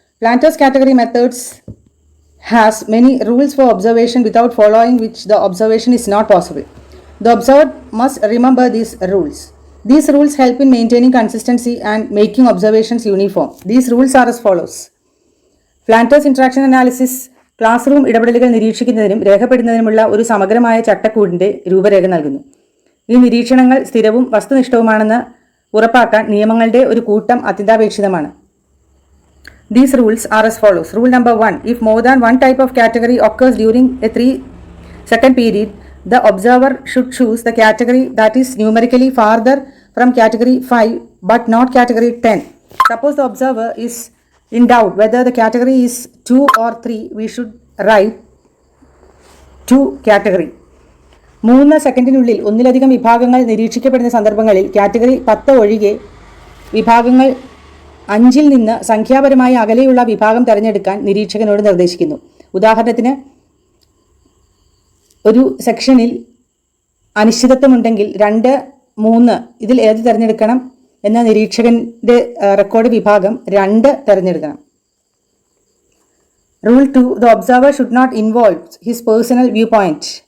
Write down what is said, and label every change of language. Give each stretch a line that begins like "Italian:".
English: Flanders category methods has many rules for observation without following which the observation is not possible. The observer must remember these rules. These rules help in maintaining consistency and making observations uniform. These rules are as follows.
Malayalam: Flanders interaction analysis class ഇടപെടലുകൾ നിരീക്ഷിക്കുന്നതിനും രേഖപ്പെടുത്തുന്നതിനുമുള്ള ഒരു സമഗ്രമായ ചട്ടക്കൂടിന്റെ രൂപരേഖ നൽകുന്നു. ഈ നിരീക്ഷണങ്ങൾ സ്ഥിരവും വസ്തുനിഷ്ഠവുമാണെന്ന് ഉറപ്പാക്കാൻ നിയമങ്ങളുടെ ഒരു കൂട്ടം അത്യന്താപേക്ഷിതമാണ്.
English: These rules are as follows. Rule number 1. If more than one type of category occurs during a 3-second period, the observer should choose the category that is numerically farther from category 5 but not category 10. Suppose the observer is in doubt whether the category is 2 or 3, we should write 2 category.
Malayalam: 3 സെക്കൻഡിനുള്ളിൽ ഒന്നിലധികം വിഭാഗങ്ങൾ നിരീക്ഷിക്കപ്പെടുന്ന സന്ദർഭങ്ങളിൽ category 10 ഒഴികെ വിഭാഗങ്ങൾ 5-ൽ നിന്ന് സംഖ്യാപരമായി അകലെയുള്ള വിഭാഗം തിരഞ്ഞെടുക്കാൻ നിരീക്ഷകനോട് നിർദ്ദേശിക്കുന്നു. ഉദാഹരണത്തിന്, ഒരു സെക്ഷനിൽ അനിശ്ചിതത്വമുണ്ടെങ്കിൽ 2, 3 ഇതിൽ ഏത് തിരഞ്ഞെടുക്കണം എന്ന നിരീക്ഷകന്റെ റെക്കോർഡ് വിഭാഗം 2 തിരഞ്ഞെടുക്കണം.
English: Rule 2. The observer should not involve his personal viewpoint.